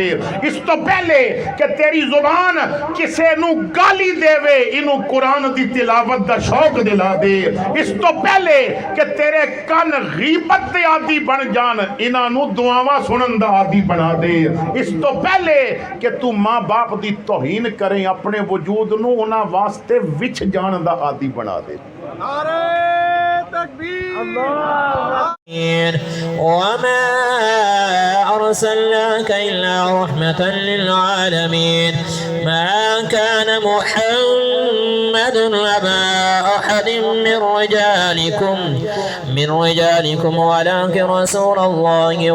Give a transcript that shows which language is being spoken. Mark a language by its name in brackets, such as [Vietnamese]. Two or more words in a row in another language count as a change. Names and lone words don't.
[Punjabi] اس تو پہلے کہ تیری زبان کسے نوں گالی دیوے، اینوں قرآن دی تلاوت دا شوق دلا دے. اس تو پہلے کہ تیرے کان غیبت دے عادی بن جان، انہاں دعاواں سنن دا عادی بنا دے. اس تو پہلے کہ توں ماں باپ دی توہین کریں، اپنے وجود نوں انہاں واسطے وچ جان دا عادی بنا دے. [Arabic] وما أرسلناك إلا رحمة للعالمين ما كان محمد أبا أحد من رجالكم ولكن رسول الله